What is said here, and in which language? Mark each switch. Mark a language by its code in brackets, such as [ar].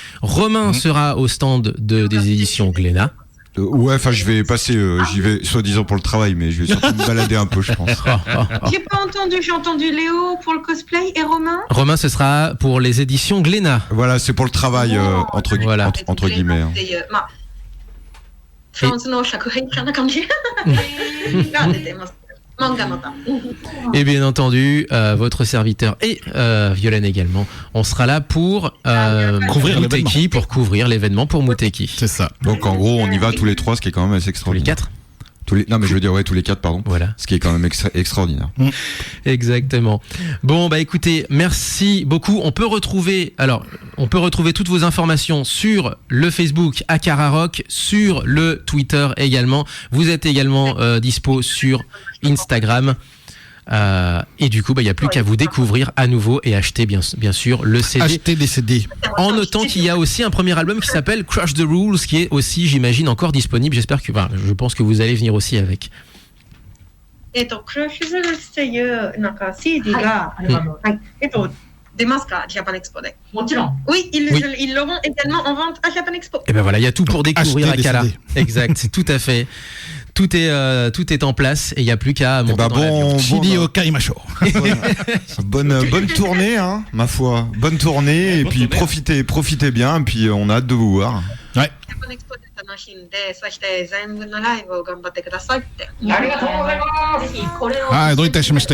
[fr] Romain sera au stand des éditions Glénat. Ouais, enfin, je vais passer, j'y vais soi-disant pour le travail, mais je vais surtout me balader un peu, je pense. J'ai pas entendu, j'ai entendu Léo pour le cosplay et Romain. Romain, ce sera pour les éditions Glénat. Voilà, c'est pour le travail, entre guillemets. Hein. [ja] フランスの作品みたいな感じが出てます。漫画また。 [fr] Et bien entendu, votre serviteur et Violaine également, on sera là pour Couvrir Muteki, pour couvrir l'événement pour Muteki. C'est ça. Donc en gros, on y va tous les trois, ce qui est quand même assez Tous les extraordinaire. 4. Non, mais je veux dire, ouais, tous les 4, pardon. Voilà. Ce qui est quand même extraordinaire. Exactement. Bon, bah écoutez, merci beaucoup. On peut retrouver toutes vos informations sur le Facebook Akara Rock, sur le Twitter également. Vous êtes également dispo sur Instagram. Et du coup, il n'y a plus qu'à vous découvrir à nouveau et acheter bien sûr le CD. Acheter des CD. En notant qu'il y a aussi un premier album qui s'appelle Crush the Rules, qui est aussi, j'imagine, encore disponible. Je pense que vous allez venir aussi avec. [ja] クラッシュズルっていうなんか CD が、はい出ますか、ジャパンエクスポで。もちろん。 [fr] Oui, ils l'auront également en vente à Japan Expo. Et ben voilà, il y a tout pour découvrir Acheter des Akala. CD. Exact, tout à fait. Tout est en place et il n'y a plus qu'à monter dans l'avion. Chili au Kaimacho. Bonne tournée, hein, ma foi. Bonne tournée, et puis profitez bien, et puis on a hâte de vous voir. Ouais. [ja] ジャパンエクスポで楽しんで、そして全部のライブを頑張ってくださいって。ありがとうございます。ぜひこれを。 Ah, どういたしまして。